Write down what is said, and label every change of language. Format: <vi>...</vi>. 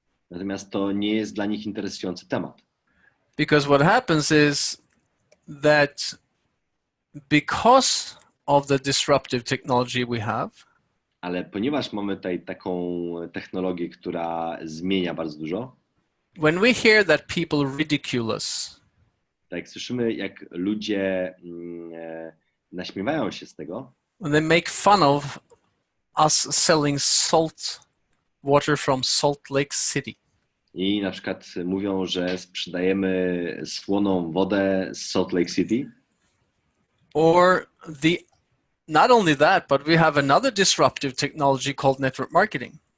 <pl>Natomiast to nie jest dla nich interesujący temat.</pl> <en>Because what happens is that because of the disruptive technology we have,</en> <pl>Ale ponieważ mamy tutaj taką technologię, która zmienia bardzo dużo,</pl> <en>when we hear that people ridicule us,</en> <pl>tak słyszymy, jak ludzie naśmiewają się z tego,</pl> <en>when they make fun of us selling salt water from Salt Lake City,</en> <pl>i na przykład mówią, że sprzedajemy słoną wodę z Salt Lake City,</pl> <en>or not only that, but we have another disruptive technology called network marketing.</en>